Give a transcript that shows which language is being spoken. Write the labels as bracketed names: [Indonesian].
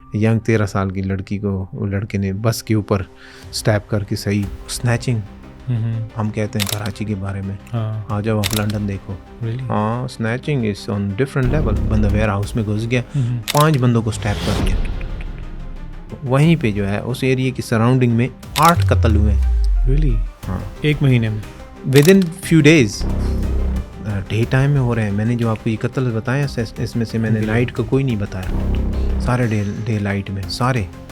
[Urdu] Young 13 سال کی لڑکی کو لڑکے نے بس کے اوپر اسٹیپ کر کے صحیح اسنیچنگ. ہم کہتے ہیں کراچی کے بارے میں, آ جاؤ آپ لنڈن دیکھو. [English] ہاں snatching is on different level. [Urdu] بندہ ویئر ہاؤس میں گھس گیا, 5 بندوں کو اسٹیپ کر دیا. وہیں پہ جو ہے اس ایریے کی سراؤنڈنگ میں 8 قتل ہوئے. [English] Really? [Urdu] ہاں, ایک مہینے میں, [English] Within few days. Day time [Urdu] میں ہو رہے ہیں. میں نے جو آپ کو یہ قتل بتایا اس میں سے میں نے نائٹ کا کوئی نہیں بتایا, سارے ڈے لائٹ میں سارے.